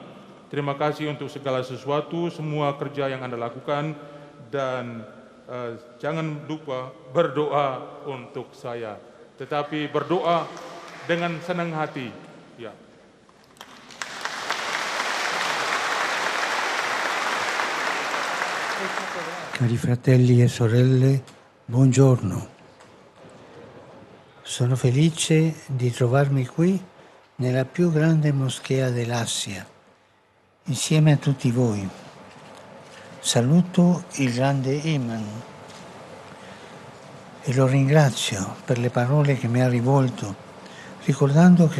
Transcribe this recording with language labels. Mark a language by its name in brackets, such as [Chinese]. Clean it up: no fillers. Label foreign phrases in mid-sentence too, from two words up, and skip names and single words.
[Indonesian] Terima kasih untuk segala sesuatu, semua kerja yang Anda lakukan, dan jangan lupa berdoa untuk saya. Tetapi berdoa dengan senang hati. Ya. [Italian] Cari fratelli e sorelle, buongiorno. Sono felice di trovarmi qui nella più grande moschea dell'Asia, insieme a tutti voi. Saluto il grande Imam e lo ringrazio per le parole che mi ha rivolto, ricordando che